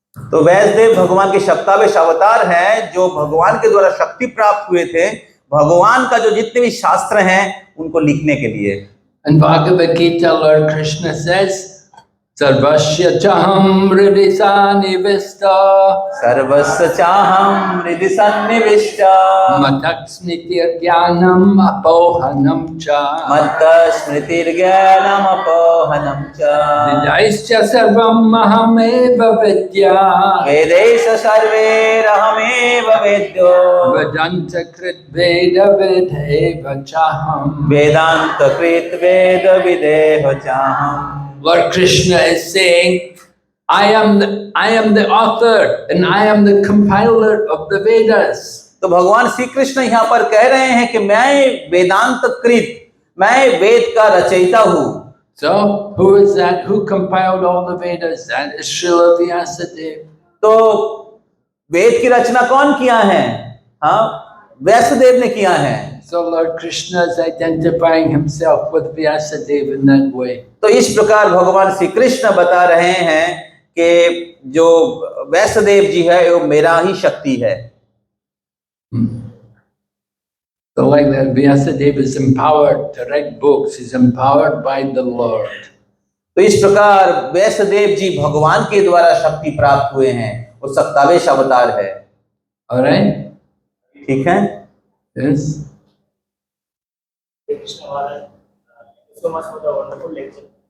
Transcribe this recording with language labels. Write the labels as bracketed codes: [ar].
[hi] तो व्यासदेव भगवान के शक्तावेश अवतार हैं जो भगवान के द्वारा शक्ति प्राप्त हुए थे भगवान का जो जितने भी शास्त्र हैं उनको लिखने के लिए। [en] In Bhagavad Gita, Lord Krishna says, [sa] Sarvasya chaham hridhi sanivishta सर्वस्य चाहं हृदि सन्निविष्ट mataksmitir jnanam apohanam cha मत्त स्मृतिर्ज्ञानम् अपोहनं च Vidaisya sarvam mahameva vidya वेदैः सर्वैरहमेव वेद्यो Vedanta krit veda vidheva chaham. वेदान्तकृत् वेदविदेह चाहम्। [en] Lord Krishna is saying, I am the author and I am the compiler of the Vedas. [hi] तो भगवान श्री कृष्ण यहाँ पर कह रहे हैं कि मैं वेदांत कृत मैं वेद का रचयिता हूँ। [en] So, who is that? Who compiled all the Vedas? That is Srila Vyasadeva. [hi] तो वेद की रचना कौन किया है? हाँ, व्यासदेव ने किया है। [en] So, Lord Krishna is identifying himself with Vyasadeva in that way. [hi] तो इस प्रकार भगवान श्री कृष्ण बता रहे हैं कि जो व्यासदेव जी है वो मेरा ही शक्ति है। [en] So, like that, Vyasadeva is empowered to write books. He's empowered by the Lord. [hi] तो इस प्रकार व्यासदेव जी भगवान के द्वारा शक्ति प्राप्त हुए हैं, वो शक्तावेश अवतार है। [en] All right? [hi] ठीक है? [en] Yes. Krishna Maharaj, thank you so much for the wonderful lecture.